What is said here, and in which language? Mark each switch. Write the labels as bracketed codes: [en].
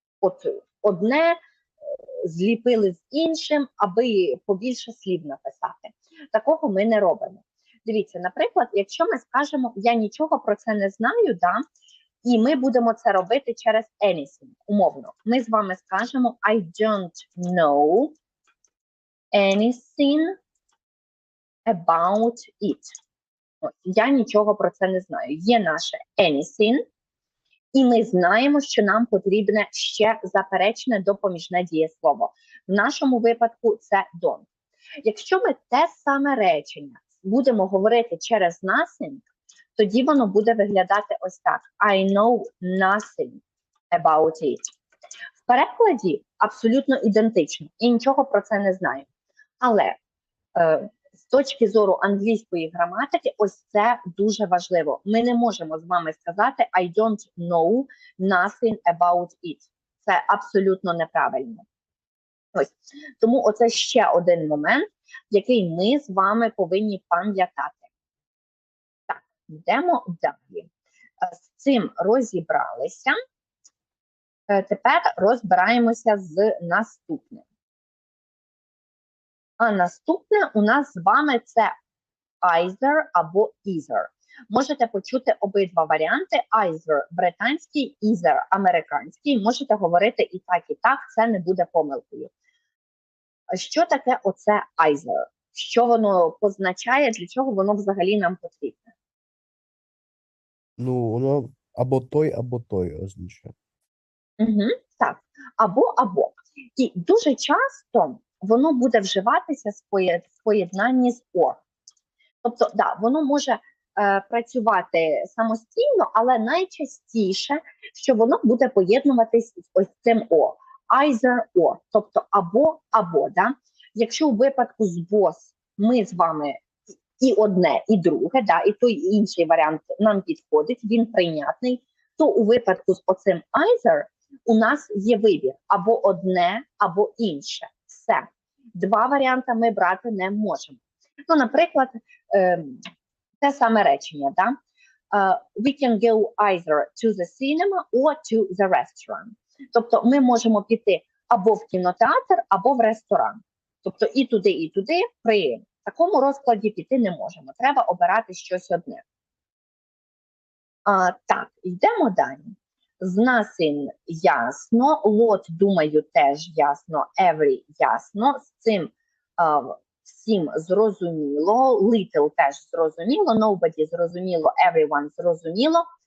[uk] От одне зліпили з іншим, аби побільше слів написати. Такого ми не робимо. Дивіться, наприклад, якщо ми скажемо, я нічого про це не знаю, да, і ми будемо це робити через anything, умовно. Ми з вами скажемо [en] I don't know anything about it. [uk] Я нічого про це не знаю. Є наше anything, і ми знаємо, що нам потрібне ще заперечне допоміжне дієслово. В нашому випадку це don't. Якщо ми те саме речення будемо говорити через nothing, тоді воно буде виглядати ось так. [en] I know nothing about it. [uk] В перекладі абсолютно ідентично. І нічого про це не знаю. Але з точки зору англійської граматики, ось це дуже важливо. Ми не можемо з вами сказати [en] I don't know nothing about it. [uk] Це абсолютно неправильно. Ось. Тому оце ще один момент, який ми з вами повинні пам'ятати. Так, йдемо далі. З цим розібралися. Тепер розбираємося з наступним. А наступне у нас з вами це either або either. Можете почути обидва варіанти. Either британський, either американський. Можете говорити і так, це не буде помилкою. Що таке оце either? Що воно позначає, для чого воно взагалі нам потрібне? Ну, воно або той означає. Угу, так, або. І дуже часто воно буде вживатися в поєднанні з or. Тобто, да, воно може працювати самостійно, але найчастіше, що воно буде поєднуватись з ось цим о. either or, тобто або, да? Якщо у випадку з both ми з вами і одне, і друге, да, і той, і інший варіант нам підходить, він прийнятний, то у випадку з оцим either у нас є вибір або одне, або інше. Все. Два варіанти ми брати не можемо. Ну, наприклад, те саме речення, да? [en] We can go either to the cinema or to the restaurant. [uk] Тобто ми можемо піти або в кінотеатр, або в ресторан. Тобто і туди при такому розкладі піти не можемо. Треба обирати щось одне. Так, йдемо далі. З nothing ясно, lot, думаю, теж ясно, every ясно, з цим всім зрозуміло, little теж зрозуміло, nobody зрозуміло, everyone зрозуміло.